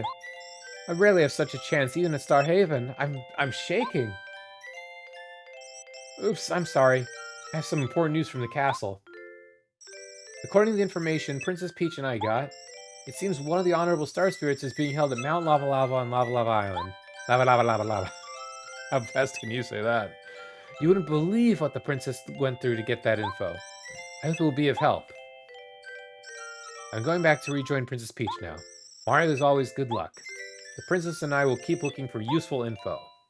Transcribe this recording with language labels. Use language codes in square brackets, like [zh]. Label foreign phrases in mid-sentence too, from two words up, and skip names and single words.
[en] I rarely have such a chance, even at Star Haven. I'm shaking. Oops, I'm sorry. I have some important news from the castle. According to the information Princess Peach and I got, it seems one of the Honorable Star Spirits is being held at Mount Lava Lava on Lava Lava Island. Lava Lava Lava Lava. How fast can you say that? You wouldn't believe what the princess went through to get that info. I hope it will be of help. I'm going back to rejoin Princess Peach now. Mario, there's always good luck. The princess and I will keep looking for useful info.